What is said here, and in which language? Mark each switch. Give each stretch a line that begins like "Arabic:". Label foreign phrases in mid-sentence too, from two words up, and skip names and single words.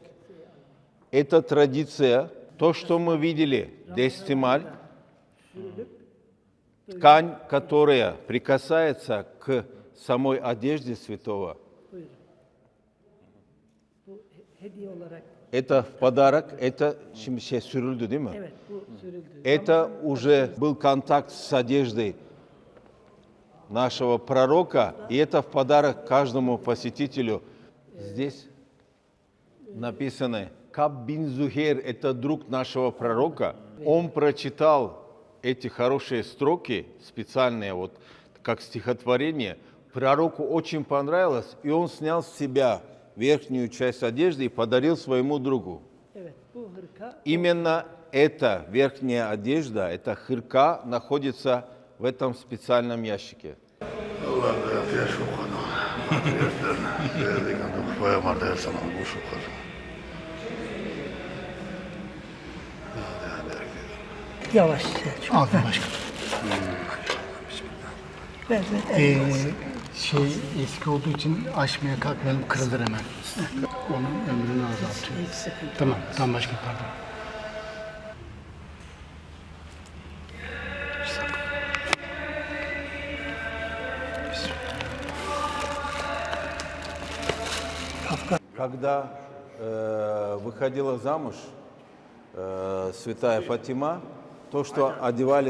Russian: Это традиция. То, что мы видели, дестималь, ткань, которая прикасается к самой одежде святого, это в подарок, это
Turkish: сürüldü, değil mi?
Russian: Это уже был контакт с одеждой нашего пророка, и это в подарок каждому посетителю. Здесь написано, Каб бин Зухейр, это друг нашего пророка. Он прочитал эти хорошие строки, специальные, вот, как стихотворение. Пророку очень понравилось, и он снял с себя верхнюю часть одежды и подарил своему другу. Именно эта верхняя одежда, эта хырка, находится в этом специальном ящике.
Turkish: Yavaş. Aldım başkanım. Eski olduğu için açmaya kalkmayalım, kırılır hemen. Onun ömrünü azaltıyor. Tamam başkanım, pardon.
Russian: Когда выходила замуж святая Фатима, то, что одевали